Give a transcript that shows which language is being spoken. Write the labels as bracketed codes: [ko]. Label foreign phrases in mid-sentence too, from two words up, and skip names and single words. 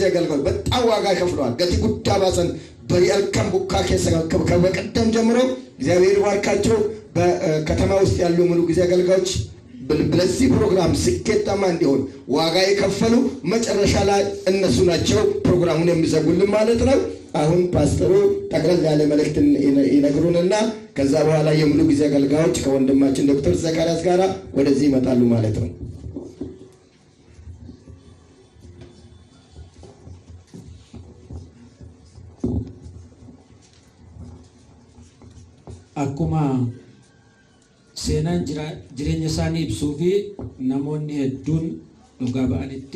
[am] አገልጋዮች በጣም ዋጋ ከፍለዋል። ገቲ ጉዳ ባሰን በሪአልካም ቡካ ከበቀደም ጀምሮ እግዚአብሔር ይባርካቸው። በከተማ ውስጥ ያሉ ሙሉ ጊዜ አገልጋዮች በዚህ ፕሮግራም ስኬታማ እንዲሆን ዋጋ የከፈሉ መጨረሻ ላይ እነሱ ናቸው ፕሮግራሙን የሚዘጉልን ማለት ነው። አሁን ፓስተሩ ጠቅላላ ያለ መልእክት ይነግሩንና ከዛ በኋላ የሙሉ ጊዜ አገልጋዮች ከወንድማችን ዶክተር ዘካሪያስ ጋር ወደዚህ ይመጣሉ ማለት ነው። [om] akkuma seenaan jireenya isaanii ibsuu fi namoonni hedduun dhugaa ba'anitti